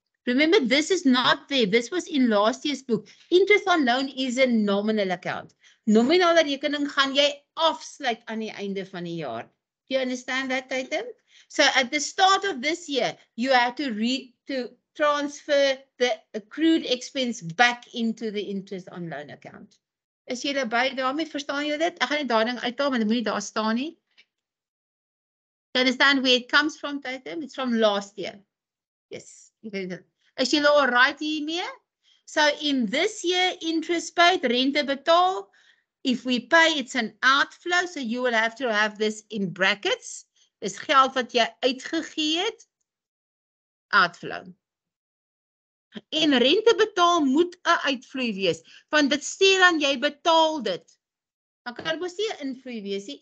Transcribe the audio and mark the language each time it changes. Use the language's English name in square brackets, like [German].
[English] Remember, this is not there. This was in last year's book. Interest on loan is a nominal account. [Afrikaans] Nominale rekening gaan jy afsluit aan die einde van die jaar. [English] Do you understand that, Titan? So at the start of this year, you have to transfer the accrued expense back into the interest on loan account. [Afrikaans] Is jy daarby? Daarmee verstaan jy dit? Ek gaan nie daar ding uithaal, maar dit moet nie daar staan nie. [English] You understand where it comes from, Titan? It's from last year. Yes. [Afrikaans] Is jy all right hiermee? [English] So in this year, interest paid, [Afrikaans] rente betaal. [English] If we pay, it's an outflow, so you will have to have this in brackets. [Afrikaans] Dis geld wat jy uitgegee het. Outflow. En rente betaal moet 'n uitvloei wees, want dit sê dan jy betaal dit. Dan kan dit mos nie 'n invloei wees nie.